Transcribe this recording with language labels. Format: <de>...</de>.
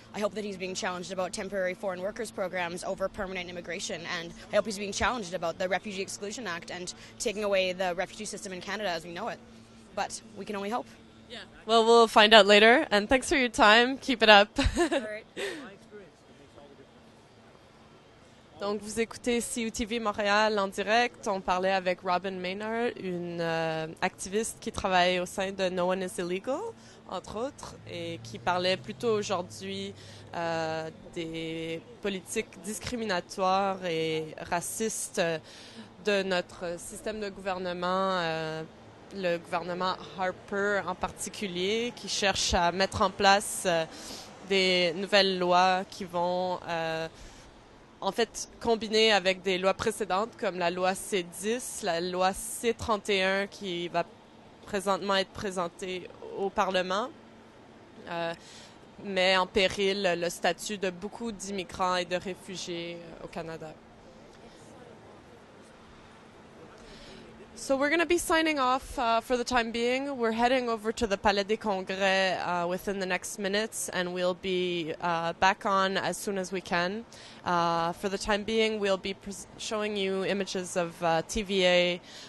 <en>I hope that he's being challenged about temporary foreign workers programs over permanent immigration. And I hope he's being challenged about the Refugee Exclusion Act and taking away the refugee system in Canada as we know it. But we can only hope. Yeah. Well, we'll find out later. And thanks for your time. Keep it up. All right.</en> <fr>Donc, vous écoutez CUTV Montréal en direct. On parlait avec Robin Maynard, une activiste qui travaille au sein de No One Is Illegal, entre autres, et qui parlait plutôt aujourd'hui des politiques discriminatoires et racistes de notre système de gouvernement, le gouvernement Harper en particulier, qui cherche à mettre en place des nouvelles lois qui vont en fait combiner avec des lois précédentes comme la loi C10, la loi C31 qui va présentement être présentée au Parlement, met en péril le statut de beaucoup d'immigrants et de réfugiés au Canada.</fr> <en>So we're going to be signing off for the time being. We're heading over to the Palais des Congrès within the next minutes, and we'll be back on as soon as we can. For the time being, we'll be showing you images of TVA</en>